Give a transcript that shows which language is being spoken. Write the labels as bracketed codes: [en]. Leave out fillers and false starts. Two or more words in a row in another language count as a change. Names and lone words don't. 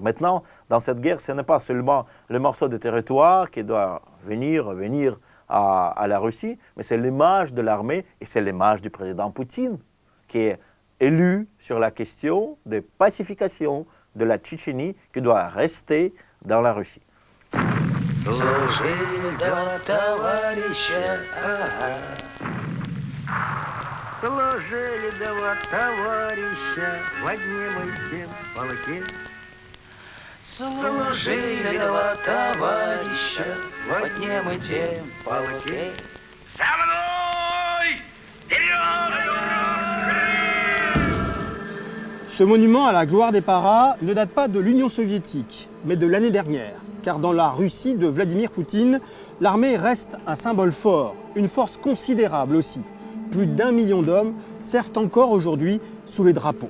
[fr] Maintenant, dans cette guerre, ce n'est pas seulement le morceau de territoire qui doit venir à la Russie, mais c'est l'image de l'armée et c'est l'image du président Poutine qui est élu sur la question de pacification de la Tchétchénie qui doit rester dans la Russie. [ru] Служили два товарища, служили два товарища в одном и тем полке. Служили два товарища в одном и тем полке. За мной! [fr] Ce monument à la gloire des paras ne date pas de l'Union soviétique, mais de l'année dernière. Car dans la Russie de Vladimir Poutine, l'armée reste un symbole fort, une force considérable aussi. Plus d'1 million d'hommes servent encore aujourd'hui sous les drapeaux.